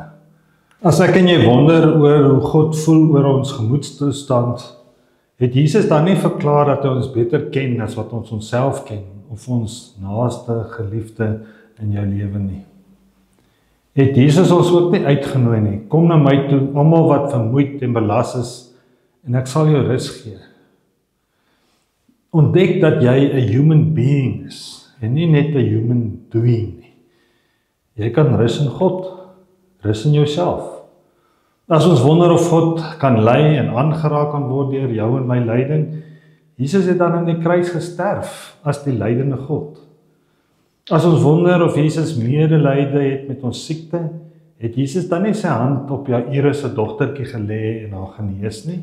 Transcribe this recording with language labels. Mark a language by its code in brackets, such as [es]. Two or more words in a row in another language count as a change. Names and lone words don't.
[af] As ek en jy wonder oor hoe God voel oor ons gemoedstoestand, het Jesus dan nie verklaar dat hy ons beter ken as wat ons onsself ken, of ons naaste geliefde in jou lewe nie. Het Jesus ons ook nie uitgenooi nie, kom na my toe, almal wat vermoeid en belas is, en ek sal jou rus gee. Ontdek dat jy 'n [en] human being [af] is, en nie net 'n [en] human doing [af] nie. Jy kan rus in God, rus in jouself. As ons wonder of God kan lei en aangeraak kan word deur jou en my lyding, Jesus het dan in die kruis gesterf as die lydende God. As ons wonder of Jesus medelyde het met ons siekte, het Jesus dan nie sy hand op Jairus se dogtertjie gelê en haar genees nie?